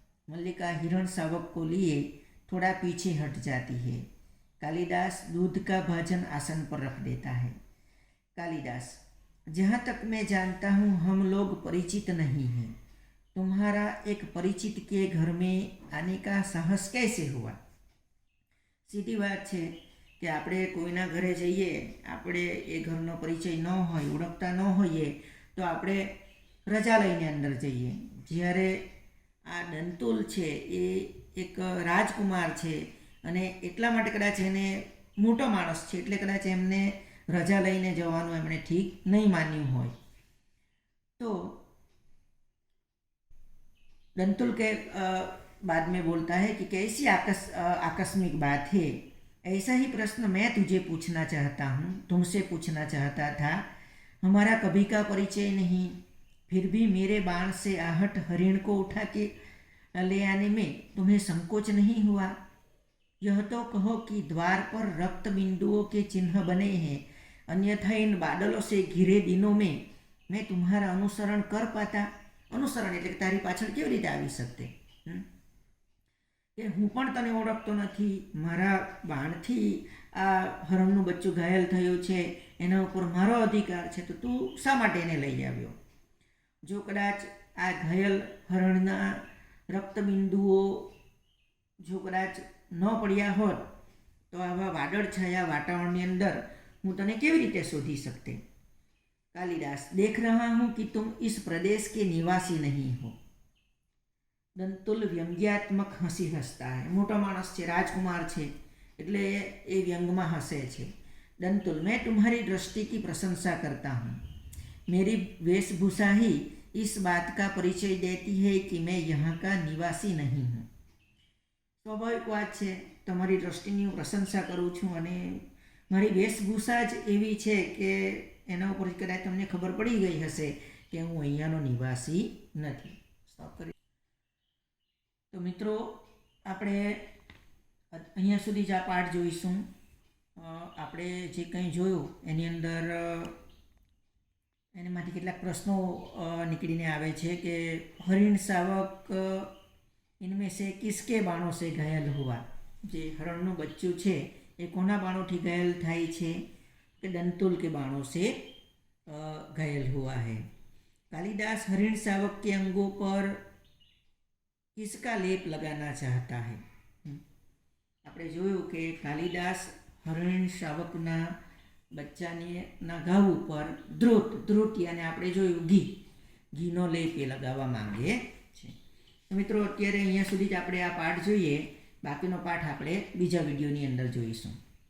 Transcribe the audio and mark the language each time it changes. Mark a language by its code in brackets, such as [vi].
[hi] मल्लिका हिरण शावक को लिए थोड़ा पीछे हट जाती है। कालिदास दूध का भाजन आसन पर रख देता है। कालिदास, जहाँ तक मैं जानता हूँ हम लोग परिचित नहीं हैं। तुम्हारा एक परिचित के घर में आने का साहस कैसे हुआ? सीधी बात है कि [gu] આપણે કોઈના ઘરે જઈએ, આપણે એ ઘરનો પરિચય ન હોય, ઓળખતા ન હોઈએ તો આપણે રજા લઈને અંદર જઈએ। જ્યારે આ દંતુલ છે એ એક રાજકુમાર છે અને એટલા માટે કદાચ એને મોટો માણસ છે એટલે કદાચ એમને રજા લઈને જવાનું એમણે ઠીક નહીં માન્યું હોય। [hi] તો दंतुल के बाद में बोलता है कि कैसी आकस्मिक बात है। ऐसा ही प्रश्न मैं तुझे पूछना चाहता हूँ, तुमसे पूछना चाहता था। हमारा कभी का परिचय नहीं, फिर भी मेरे बाण से आहट हरिण को उठा के ले आने में तुम्हें संकोच नहीं हुआ? यह तो कहो कि द्वार पर रक्त बिंदुओं के चिन्ह बने हैं, अन्यथा इन बादलों से घिरे दिनों में मैं तुम्हारा अनुसरण कर पाता? अनुसरण [gu] એટલે કે તારી પાછળ કેવી રીતે આવી શકતે? કે હું પણ તને ઓળખતો નથી, મારા બાણથી આ હરણનું બચ્ચું ઘાયલ થયું છે, એના ઉપર મારો અધિકાર છે, તો તું શા માટે એને લઈ આવ્યો? જો કદાચ આ ઘાયલ હરણના રક્તબિંદુઓ જો કદાચ ન પડ્યા હોત તો આવા વાદળછાયા વાતાવરણની અંદર હું તને કેવી રીતે શોધી શકતે? [hi] कालिदास, देख रहा हूं कि तुम इस प्रदेश के निवासी नहीं हो। दंतुल व्यंग्यात्मक हंसी हंसता है। मोटा मानस है, राजकुमार है, [gu] એટલે એ વ્યંગમાં હસે છે। [hi] दंतुल, मैं तुम्हारी दृष्टि की प्रशंसा करता हूँ। मेरी वेशभूषा ही इस बात का परिचय देती है कि मैं यहाँ का निवासी नहीं हूँ। [gu] સ્વાભાવિક વાત છે, તમારી દ્રષ્ટિની હું પ્રશંસા કરું છું અને મારી વેશભૂષા જ એવી છે કે એના ઉપર કદાચ તમને ખબર પડી ગઈ હશે કે હું અહીંયાનો નિવાસી નથી। સ્ટોપ કરી। તો મિત્રો, આપણે અહીંયા સુધી જ આ પાઠ જોઈશું। આપણે જે કંઈ જોયું એની અંદર એનામાંથી કેટલાક પ્રશ્નો નીકળીને આવે છે કે હરિણ શાવક [hi] इनमें से किसके बाणों से घायल हुआ? [gu] જે હરણનું બચ્ચું છે એ કોના બાણોથી ઘાયલ થાય છે? [hi] કે દંતુલ के बाणों से घायल हुआ है। कालिदास हरिण शावक के अंगों पर किसका लेप लगाना चाहता है? [gu] આપણે જોયું કે કાલિદાસ હરિણ શાવકના બચ્ચાના ઘાવ ઉપર ધ્રુત યાને આપણે જોયું ઘીનો લેપ એ લગાવવા માંગે છે। મિત્રો, અત્યારે અહીંયા સુધી જ આપણે આ પાઠ જોઈએ। બાકીનો પાઠ આપણે બીજા વિડીયોની અંદર જોઈશું।